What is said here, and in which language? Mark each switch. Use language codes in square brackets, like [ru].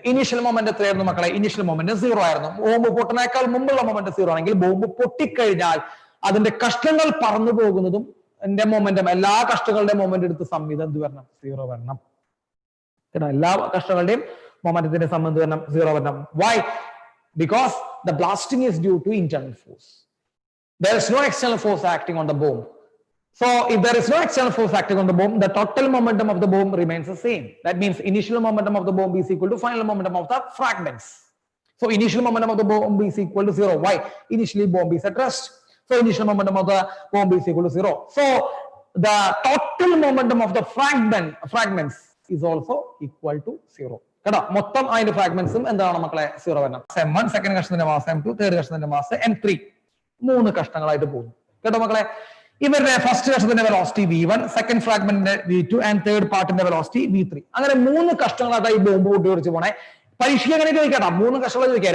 [ml] Initial moment എത്രയായിരുന്നു മക്കളെ? Initial moment 0 ആയിരുന്നു. ബോംബ് പൊട്ടുന്നേക്കാൾ മുമ്പുള്ള മൊമെന്റ് 0 ആണെങ്കിൽ ബോംബ് പൊട്ടിക്കഴിഞ്ഞാൽ അതിന്റെ കഷ്ണങ്ങൾ പറന്നു പോകുന്നതും എന്റെ മൊമെന്റം, എല്ലാ കഷ്ണങ്ങളുടെയും മൊമെന്റ് എടുത്ത് സംവിധം എന്ത് വരണം? 0 വരണം കേട്ടോ. എല്ലാ കഷ്ണങ്ങളുടെയും മൊമെന്റത്തിന്റെ സംബന്ധം വരണം 0 വരണം. [en] Why? Because the blasting is due to internal force. There is no external force acting on the bomb. So if there is no external force acting on the bomb, the total momentum of the bomb remains the same. That means initial momentum of the bomb is equal to final momentum of the fragments. So initial momentum of the bomb is equal to 0. Why? Initially bomb is at rest. So initial momentum of the bomb is equal to 0. So the total momentum of the fragments is also equal to 0. [ml] കേട്ടോ. മൊത്തം അതിന്റെ ഫ്രാഗ്മെന്റ്സും എന്താണ് മക്കളെ? 0 വരണം. M1 second കഷ്ണത്തിന്റെ mass, M2 third കഷ്ണത്തിന്റെ mass, M3 3 കഷ്ണങ്ങളായിട്ട് പോകുന്നു കേട്ടോ മക്കളെ. ഇവരുടെ first കഷ്ണത്തിന്റെ velocity v1, second ഫ്രാഗ്മെന്റിന്റെ v2 and third പാർട്ടിന്റെ velocity v3. അങ്ങനെ 3 കഷ്ണങ്ങളായിട്ട് ഈ ബോംബ് പൊട്ടിത്തെറിച്ച് പോണേ. പരീക്ഷയ്ക്ക് അങ്ങനെ ചോദിക്കാട്ടോ, 3 കഷ്ണങ്ങൾ ചോദിക്കുക.